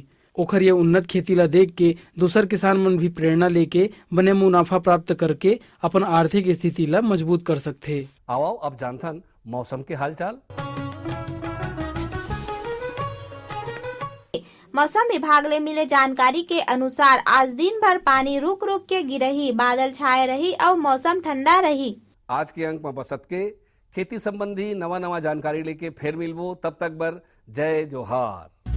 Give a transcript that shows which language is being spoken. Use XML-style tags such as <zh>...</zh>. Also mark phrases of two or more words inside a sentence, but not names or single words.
<hne>ओखर ये उन्नत खेती ला देख के दूसर किसान मन भी प्रेरणा लेके बने मुनाफा प्राप्त करके अपन आर्थिक स्थिति ला मजबूत कर सकते। आओ अब जानथन मौसम के हालचाल। मौसम विभाग ले मिले जानकारी के अनुसार आज दिन भर पानी रुक रुक के गिरही, बादल छाए रही और मौसम ठंडा रही। आज के अंक में बसत के खेती संबंधी नवा नवा जानकारी लेके फिर मिलबो। तब तक बर जय जोहार।</hne>